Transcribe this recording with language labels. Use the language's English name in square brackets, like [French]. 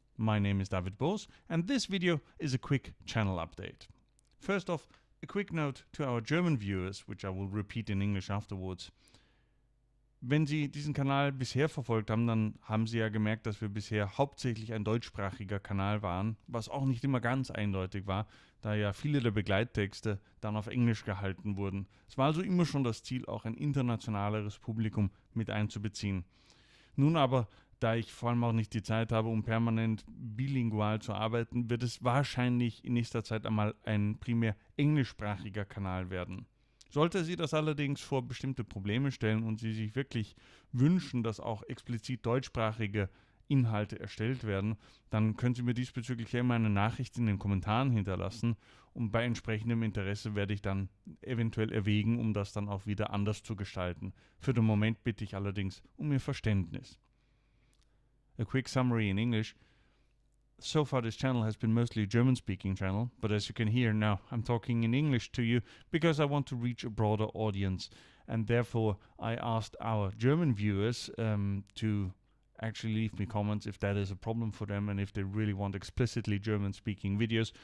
[English] My name is David Boos and this video is a quick channel update. First off, a quick note to our German viewers, which I will repeat in English afterwards. [German] Wenn Sie diesen Kanal bisher verfolgt haben, dann haben Sie ja gemerkt, dass wir bisher hauptsächlich ein deutschsprachiger Kanal waren, was auch nicht immer ganz eindeutig war, da ja viele der Begleittexte dann auf Englisch gehalten wurden. Es war also immer schon das Ziel, auch ein internationaleres Publikum mit einzubeziehen. Nun aber, da ich vor allem auch nicht die Zeit habe, um permanent bilingual zu arbeiten, wird es wahrscheinlich in nächster Zeit einmal ein primär englischsprachiger Kanal werden. Sollte Sie das allerdings vor bestimmte Probleme stellen und Sie sich wirklich wünschen, dass auch explizit deutschsprachige Inhalte erstellt werden, dann können Sie mir diesbezüglich immer eine Nachricht in den Kommentaren hinterlassen und bei entsprechendem Interesse werde ich dann eventuell erwägen, um das dann auch wieder anders zu gestalten. Für den Moment bitte ich allerdings um Ihr Verständnis. [English] A quick summary in English. So far this channel has been mostly a German-speaking channel, but as you can hear now I'm talking in English to you because I want to reach a broader audience, and therefore I asked our German viewers to actually leave me comments if that is a problem for them and if they really want explicitly German-speaking videos.